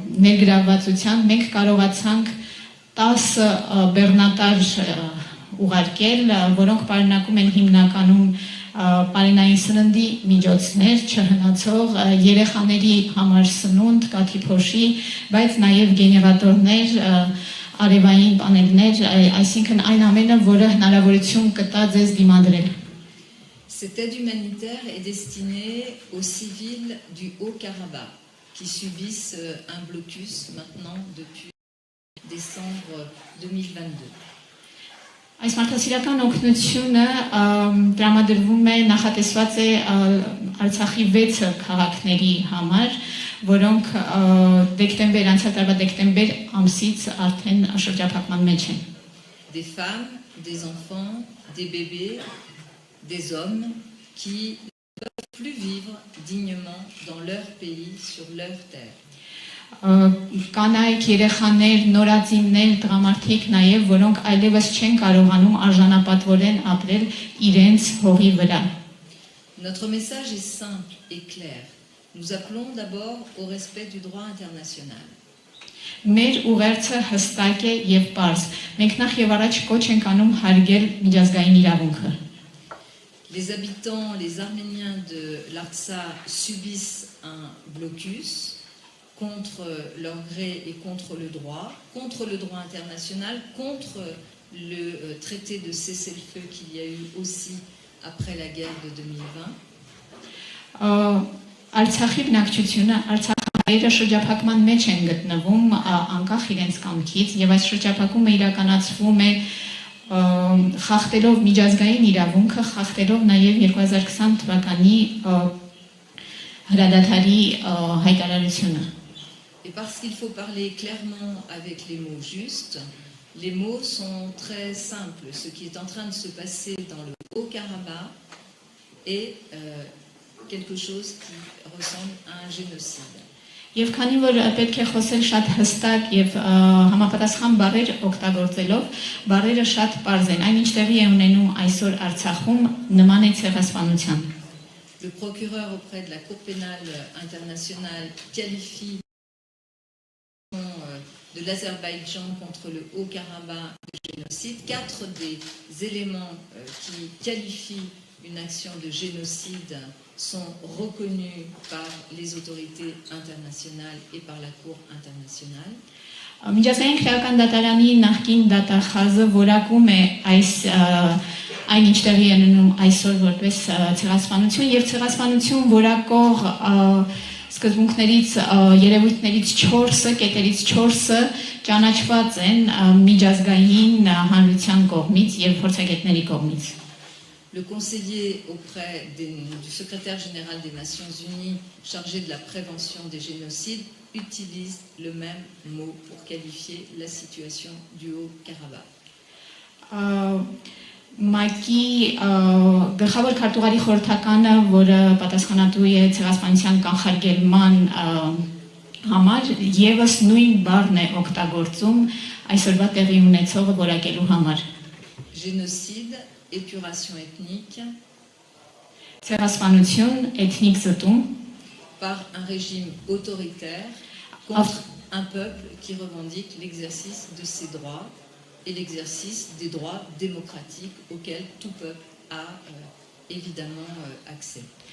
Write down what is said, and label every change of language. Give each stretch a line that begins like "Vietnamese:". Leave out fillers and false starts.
Armenian: ներգրավվածության մենք կարողացանք 10 բեռնատար ուղարկել, որոնք պարունակում են հիմնականում Պարենային սննդի միջոցներ, չհնացող երեխաների համար սնունդ, կաթի փոշի, բայց նաև գեներատորներ, արևային պանելներ, այսինքն այն ամենը, որը հնարավորություն կտա ձեզ դիմադրել։
French: Cette aide humanitaire est destinée aux civils du Haut-Karabakh qui subissent un blocus maintenant depuis décembre 2022.
Armenian: Այս մարդասիրական օգնությունը տրամադրվում է, նախատեսված է Արցախի 6 քաղաքների համար, որոնք անցյալ տարվա դեկտեմբեր ամսից արդեն շրջափակման մեջ են։
French: Des femmes, des enfants, des bébés, des hommes qui ne peuvent plus vivre dignement dans leur pays, sur leur terre.
Armenian: Կանայք, երեխաներ, նորածիններ, տղամարդիկ նաև, որոնք այլևս չեն կարողանում արժանապատվորեն ապրել իրենց հողի վրա։
French: Notre message est simple et clair. Nous appelons d'abord au respect du droit international.
Armenian: Մեր ուղերձը հստակ է եւ պարզ։ Մենք նախ եւ առաջ կոչ ենք անում հարգել միջազգային իրավունքը։
French: Les habitants, les Arméniens de l'Artsakh subissent un blocus contre leur gré et contre le droit international, contre le traité de cessez-le-feu qu'il y a eu aussi après la guerre de 2020.
Armenian: Արցախի բնակչությունը, Արցախայինները շրջափակման մեջ են գտնվում անկախ իրենց կամքից եւ այս շրջափակումը իրականացվում է խախտելով միջազգային իրավունքը, խախտելով նաեւ 2020 թվականի հրադադարի հայտարարությունը։
French: Et parce qu'il faut parler clairement avec les mots justes, les mots sont très simples. Ce qui est en train de se passer dans le Haut-Karabakh est quelque chose qui ressemble à un génocide.
Armenian: Եվ քանի որ պետք է խոսել շատ հստակ եւ համապատասխան բառեր օգտագործելով, բառերը շատ պարզ են։ Այն ինչ տեղի է ունենում այսօր Արցախում նման է ցեղասպանության։
French: Le procureur auprès de la Cour pénale internationale qualifie de l'Azerbaïdjan contre le Haut-Karabakh de génocide. 4 des éléments qui qualifient une action de génocide sont reconnus par les autorités internationales et par la Cour internationale.
Armenian: Միջազգային քրեական դատարանի նախկին դատախազը որակում է այն ինչ տեղի է ունենում այսօր որպես ցեղասպանություն եւ ցեղասպանություն որակող սկզբունքներից երևույթներից 4-ը, կետերից 4-ը ճանաչված են միջազգային հանրության կողմից եւ փորձագետների կողմից։
French: Le conseiller auprès du secrétaire général des Nations Unies chargé de la prévention des génocides utilise le même mot pour qualifier la situation du Haut-Karabakh.
Armenian: Մակի գլխավոր քարտուղարի խորհրդականը, որը պատասխանատու է ցեղասպանության կանխարգելման համար, եւս նույն բառն է օգտագործում այսօրվա տեղի ունեցողը որակելու համար։
French: Génocide, épuration ethnique,
Armenian: ցեղասպանություն, էթնիկ զտում,
French: par un régime autoritaire contre un peuple qui revendique l'exercice de ses droits et l'exercice des droits démocratiques auxquels tout peuple a évidemment accès.